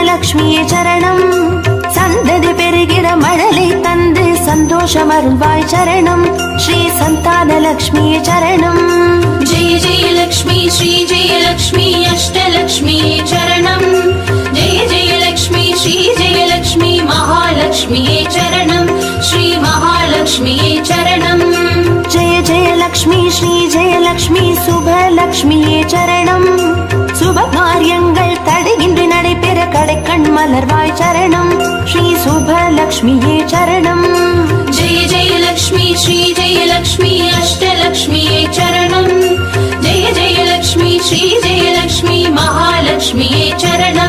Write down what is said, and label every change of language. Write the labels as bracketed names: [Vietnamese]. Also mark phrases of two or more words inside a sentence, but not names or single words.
[Tamil] லக்ஷ்மியே சரணம். சந்ததி பெருகிட மழலை தந்து சந்தோஷம் அருள்வாய் சரணம். ஸ்ரீ சந்தான லக்ஷ்மியே சரணம். [Sanskrit] जय जय लक्ष्मी श्री जय लक्ष्मी अष्टलक्ष्मी चरणम. जय जय लक्ष्मी श्री जय लक्ष्मी महालक्ष्मी चरणम. श्री महालक्ष्मी चरणम. जय जय लक्ष्मी श्री जय लक्ष्मी शुभ लक्ष्मिये சரணம். [Tamil] சுப காரியங்கள் தடையின்றி நடைபெற கடைக்கண் மலர்வாய் சரணம். ஸ்ரீ சுப லக்ஷ்மியே சரணம். जय जय लक्ष्मी श्री जय लक्ष्मी अष्टलक्ष्मी चरणम. जय जय लक्ष्मी श्री जय लक्ष्मी महालक्ष्मी चरणम.